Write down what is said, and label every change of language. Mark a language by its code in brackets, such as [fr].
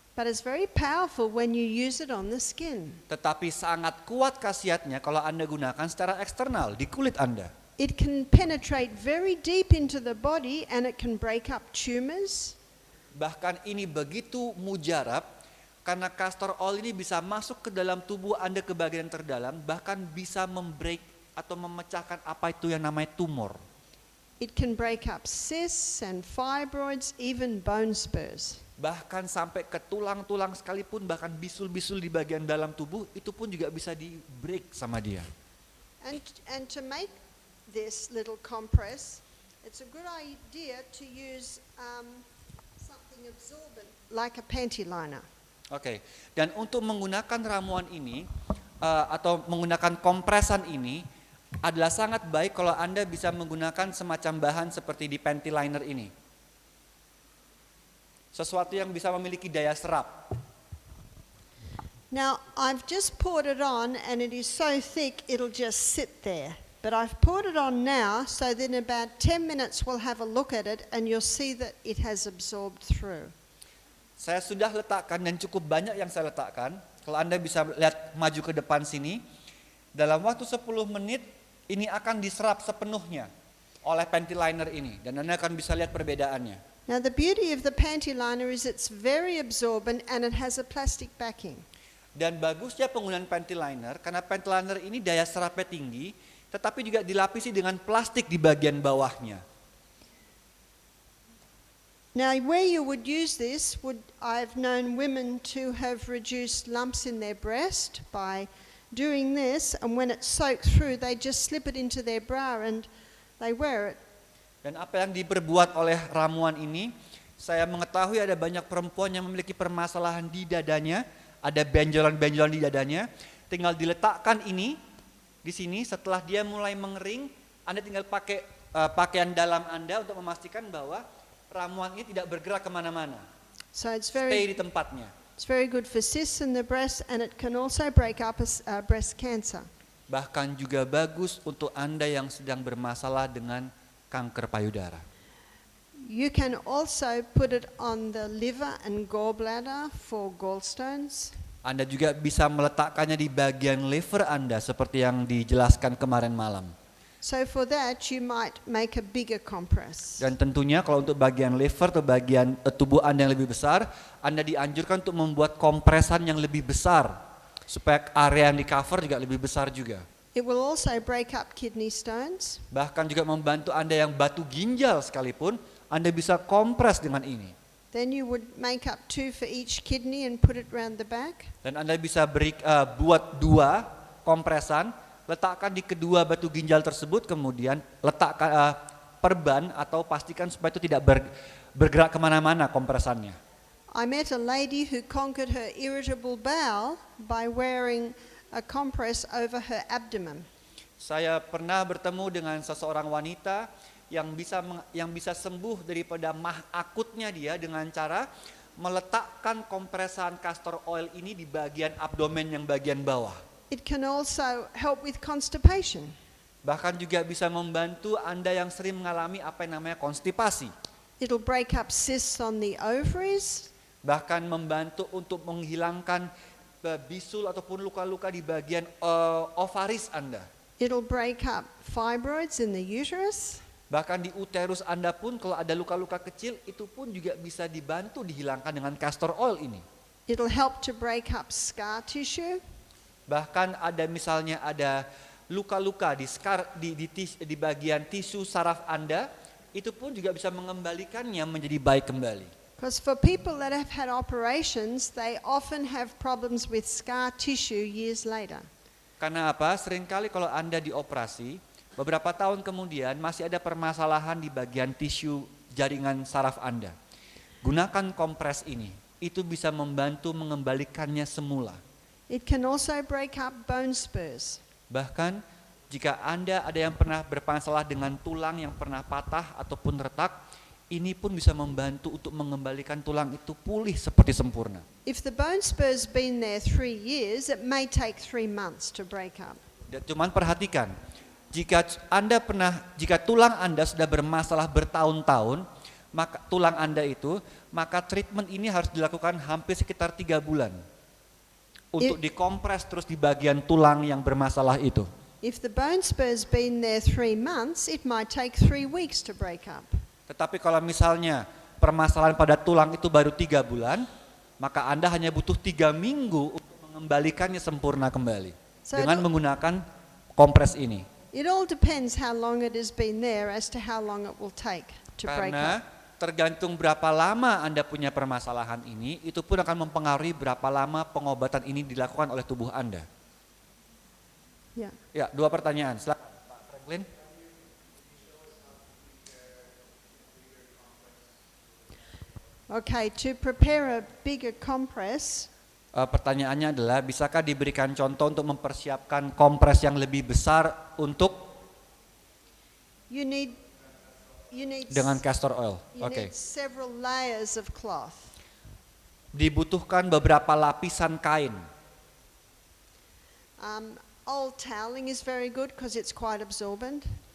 [en] But it's very powerful when you use it on the skin. [id] Tetapi sangat kuat khasiatnya kalau Anda gunakan secara eksternal, di kulit Anda. [en] It can penetrate very deep into the body and it can break up tumors. [id] Bahkan ini begitu mujarab karena castor oil ini bisa masuk ke dalam tubuh Anda ke bagian terdalam, bahkan bisa membreak atau memecahkan apa itu yang namanya tumor. [en] It can break up cysts and fibroids, even bone spurs. [id] Bahkan sampai ke tulang-tulang sekalipun, bahkan bisul-bisul di bagian dalam tubuh, itu pun juga bisa di-break sama dia. [en] And to make this little compress, it's a good idea to use something absorbent like a panty liner. [id] Oke, dan untuk menggunakan ramuan ini atau menggunakan kompresan ini adalah sangat baik kalau Anda bisa menggunakan semacam bahan seperti di panty liner ini. Sesuatu yang bisa memiliki daya serap. [en] Now, I've just poured it on and it is so thick it'll just sit there. But I've poured it on now so that in about 10 minutes we'll have a look at it and you'll see that it has absorbed through. [id] Saya sudah letakkan dan cukup banyak yang saya letakkan. Kalau Anda bisa lihat maju ke depan sini, dalam waktu 10 menit ini akan diserap sepenuhnya oleh panty liner ini. Dan Anda akan bisa lihat perbedaannya. [en] Now, the beauty of the panty liner is it's very absorbent and it has a plastic backing. [id] Dan bagusnya penggunaan panty liner, karena panty liner ini daya serapnya tinggi, tetapi juga dilapisi dengan plastik di bagian bawahnya. [en] Now, where you would use this, I've known women to have reduced lumps in their breast by doing this, and when it's soaked through, they just slip it into their bra and they wear it. [id] Dan apa yang diperbuat oleh ramuan ini, saya mengetahui ada banyak perempuan yang memiliki permasalahan di dadanya, ada benjolan-benjolan di dadanya, tinggal diletakkan ini di sini. Setelah dia mulai mengering, Anda tinggal pakai pakaian dalam Anda untuk memastikan bahwa ramuan ini tidak bergerak kemana-mana. [en] So it's [id] Stay di tempatnya. [en] It's very good for cysts in the breast, and it can also break up breast cancer. [id] Bahkan juga bagus untuk Anda yang sedang bermasalah dengan kanker payudara. [en] You can also put it on the liver and gallbladder for gallstones. [id] Anda juga bisa meletakkannya di bagian liver Anda seperti yang dijelaskan kemarin malam. [en] So for that, you might make a bigger compress. [id] Dan tentunya kalau untuk bagian liver atau bagian tubuh Anda yang lebih besar, Anda dianjurkan untuk membuat kompresan yang lebih besar supaya area yang di cover juga lebih besar juga. [en] It will also break up kidney stones. [id] Bahkan juga membantu Anda yang batu ginjal sekalipun, Anda bisa kompres dengan ini. [en] Then you would make up 2 for each kidney and put it round the back. [id] Dan Anda bisa buat 2 kompresan, letakkan di kedua batu ginjal tersebut, kemudian letakkan perban atau pastikan supaya itu tidak bergerak kemana-mana kompresannya. [en] I met a lady who conquered her irritable bowel by wearing a compress over her abdomen. [id] Saya pernah bertemu dengan seseorang wanita yang bisa sembuh daripada mah akutnya dia dengan cara meletakkan kompresan castor oil ini di bagian abdomen yang bagian bawah. [en] It can also help with constipation. [id] Bahkan juga bisa membantu Anda yang sering mengalami apa yang namanya konstipasi. [en] It'll break up cysts on the ovaries. [id] Bahkan membantu untuk menghilangkan bisul ataupun luka-luka di bagian ovaris Anda. [en] It'll break up fibroids in the uterus. [id] Bahkan di uterus Anda pun kalau ada luka-luka kecil itu pun juga bisa dibantu dihilangkan dengan castor oil ini. [en] It'll help to break up scar tissue. [id] Bahkan misalnya ada luka-luka di bagian tisu saraf Anda, itu pun juga bisa mengembalikannya menjadi baik kembali. [en] Because for people that have had operations, they often have problems with scar tissue years later. [id] Karena apa? Seringkali kalau Anda dioperasi, beberapa tahun kemudian masih ada permasalahan di bagian tisu jaringan saraf Anda. Gunakan kompres ini, itu bisa membantu mengembalikannya semula. [en] It can also break up bone spurs. [id] Bahkan jika Anda ada yang pernah bermasalah dengan tulang yang pernah patah ataupun retak, ini pun bisa membantu untuk mengembalikan tulang itu pulih seperti sempurna. [en] If the bone spur's been there 3 years, it may take 3 months to break up. [id] Dan cuman perhatikan, jika tulang Anda sudah bermasalah bertahun-tahun, maka tulang Anda itu, maka treatment ini harus dilakukan hampir sekitar 3 bulan. Untuk dikompres terus di bagian tulang yang bermasalah itu. [en] If the bone spur's been there 3 months, it might take 3 weeks to break up. [id] Tetapi kalau misalnya permasalahan pada tulang itu baru 3 bulan, maka Anda hanya butuh 3 minggu untuk mengembalikannya sempurna kembali. Dengan menggunakan kompres ini. [en] It all depends how long it has been there as to how long it will take to break [id] Karena [en] up. [id] tergantung berapa lama Anda punya permasalahan ini, itu pun akan mempengaruhi berapa lama pengobatan ini dilakukan oleh tubuh Anda. [en] Yeah. [id] Ya, 2 pertanyaan. Silakan Pak Franklin. [en] Okay, to prepare a bigger compress, [id] Pertanyaannya adalah, bisakah diberikan contoh untuk mempersiapkan kompres yang lebih besar untuk [en] you need [id] dengan castor oil? [en] you [id] Oke. [en] need several layers of cloth. [id] Dibutuhkan beberapa lapisan kain. [en] Old toweling is very good because it's quite absorbent.